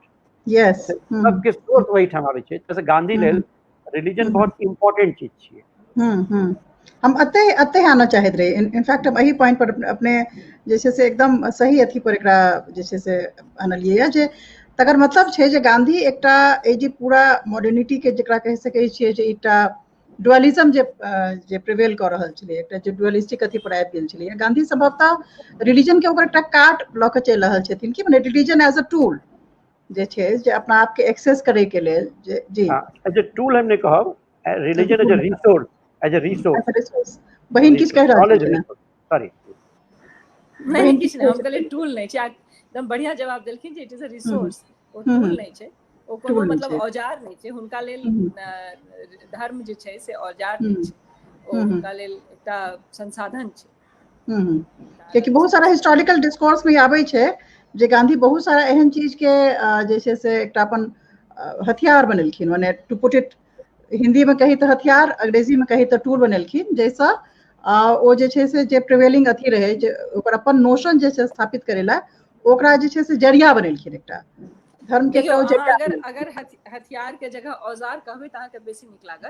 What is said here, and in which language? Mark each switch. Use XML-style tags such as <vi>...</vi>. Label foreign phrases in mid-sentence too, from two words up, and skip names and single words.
<mai>यस सबके सोर्स वही ठाम आबै छै जैसे गांधी लेल रिलीजन बहुत इम्पोर्टेंट चीज छियै हम अते आना चाहत रहे इनफैक्ट हम यही पॉइंट पर अपने जैसे से एकदम सही अथी पर एकरा जैसे से आनलियै है जे तकर मतलब छै जे गांधी एकटा ए जे पूरा मॉडर्निटी के जकरा कह सकै छियै जे एकटा डुअलिज्म जे प्रिवेल कर रहल छलै एकटा जे डुअलिस्टिक अथी पर आबि गेल छलै गांधी संभवतः रिलीजन के ओकर एकटा काट लऽ के चलि रहल छथिन कि माने</mai> <en>religion as a tool</en> <mai>जे छै जे अपना आप के एक्सेस करे के लेल जे जी</mai> <en>as a tool</en> <mai>हम नहीं कहब</mai> <en>religion as a resource as a resource</en> <mai>बहिन किछ कह रहल छै ना सॉरी नहीं किछ नहीं हम कहले टूल नहीं छै एकदम बढ़िया जवाब देलखिन जे</mai> <en>it is a resource</en> <mai>ओ टूल नहीं छै ओ कोनो मतलब औजार नहीं छै हुनका लेल धर्म जे छै से औजार नहीं छै ओ हुनका लेल एकटा संसाधन छै क्योंकि बहुत सारा</mai> <en>historical discourse</en> <mai>में आबै छै जे गांधी बहुत सारा एहन चीज के जे छै से एकटा अपन हथियार बनेलखिन माने</mai> <en>to put it</en> <mai>हिंदी में कही तऽ हथियार अंग्रेजी में कही तऽ टूल बनेलखिन जैसा ओ जे छै से जे प्रिवेलिंग अथी रहे जे ओकर अपन नोशन जे छै स्थापित करेला ओकरा जे छै से जरिया बनेलखिन एकटा धर्म के एकटा जरिया अगर हथियार के जगह औजार कहबै तऽ अहाँके बेसी नीक लागत</mai>